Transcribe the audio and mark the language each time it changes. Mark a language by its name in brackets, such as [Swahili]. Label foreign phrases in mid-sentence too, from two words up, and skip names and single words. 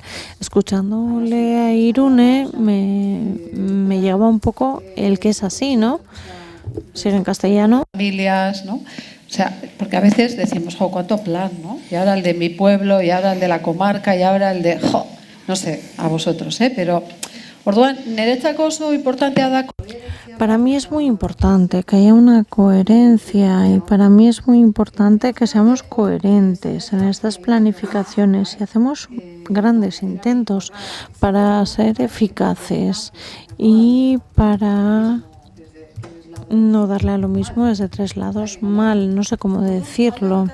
[Spanish] Escuchándole a Irune me llegaba un poco el que es así, ¿no? Sigue en castellano. Familias, ¿no? O sea, porque a veces decimos, jo, cuánto plan, ¿no? Y ahora el de mi pueblo, y ahora el de la comarca, y ahora el de, jo, no sé, a vosotros, pero [Basque] orduan, niretzako oso importantea da. [Spanish] Para mí es muy importante que haya una coherencia y para mí es muy importante que seamos coherentes en estas planificaciones y hacemos grandes intentos para ser eficaces y para no darle a lo mismo desde tres lados mal, no sé cómo decirlo.